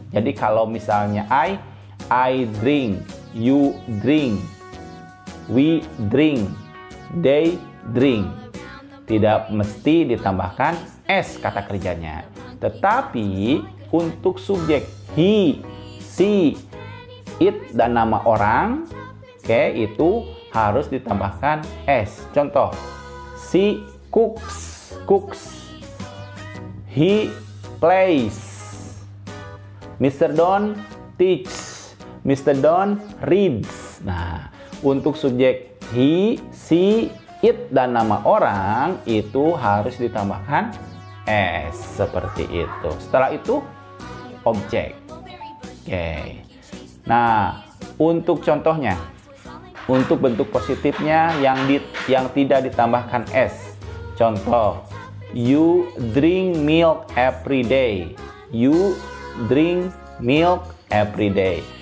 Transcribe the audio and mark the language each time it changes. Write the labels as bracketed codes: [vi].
[id] Jadi kalau misalnya [en] I drink, you drink, we drink, they drink. [id] Tidak mesti ditambahkan S kata kerjanya. Tetapi untuk subjek [en] he, she, it, [id] dan nama orang, oke, itu harus ditambahkan S. Contoh, [en] she cooks, he plays, Mr. Don teaches, Mr. Don reads. [id] Nah, untuk subjek he, she, it, dan nama orang itu harus ditambahkan S. Seperti itu. Setelah itu objek. Oke. Nah, untuk contohnya, untuk bentuk positifnya yang tidak ditambahkan S. Contoh, [en] you drink milk every day. You drink milk every day.